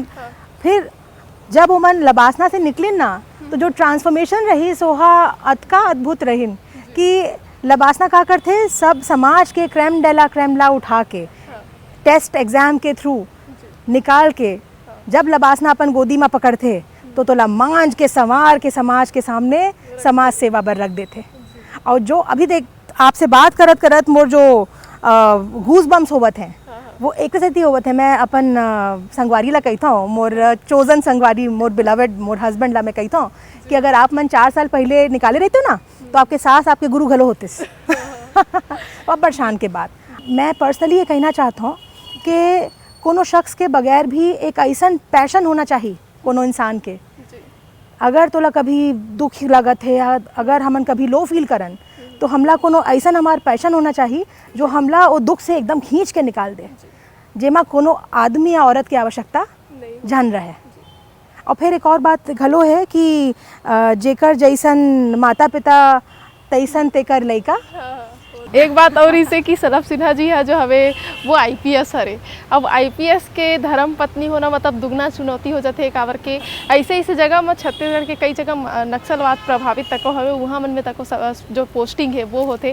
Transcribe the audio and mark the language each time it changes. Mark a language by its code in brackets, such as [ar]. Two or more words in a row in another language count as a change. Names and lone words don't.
[hne] फिर जब वो मन लबासना से निकलिन ना तो जो ट्रांसफॉर्मेशन रही सोहा अतका अद्भुत रहीन कि लबासना का करते सब समाज के [fr] crème de la crèmela [hne] उठा के [en] test exam [hne] के थ्रू निकाल के जब लबासना अपन गोदी में पकड़ते तो तोला मांझ के संवार के समाज के सामने समाज सेवा बर रख देते। और जो अभी देख आपसे बात करत करत मोर जो [en] goose bumps [hne] होवत हैं वो एक सेती होवत है। मैं अपन संगवारी ला कहता हूँ, मोर चोजन संगवारी मोर बिलवेड मोर हस्बैंड ला मैं कहता हूँ कि अगर आप मन 4 साल पहले निकाले रहते हो ना तो आपके सास आपके गुरु घलो होते अब शान के बाद मैं पर्सनली ये कहना चाहता हूँ कि कोनो शख्स के बगैर भी एक ऐसा पैशन होना चाहिए कोनो इंसान के। अगर तोला कभी दुख लगत है या अगर हमन कभी [en] low feel [hne] करन तो हमला कोनो ऐसा हमार पैशन होना चाहिए जो हमला वो दुख से एकदम खींच के निकाल दे, जेमा कोनो आदमी या औरत की आवश्यकता जान रहे। और फिर एक और बात घलो है कि जेकर जैसन माता पिता तैसन तेकर लइका। एक बात और इसे कि सलभ सिन्हा जी है जो हवे वो IPS हरे। अब IPS के धर्म पत्नी होना मतलब दुगना चुनौती हो जाते काबर के ऐसे जगह में छत्तीसगढ़ के कई जगह नक्सलवाद प्रभावित तको हवे वहाँ मन में तको जो पोस्टिंग है वो होते।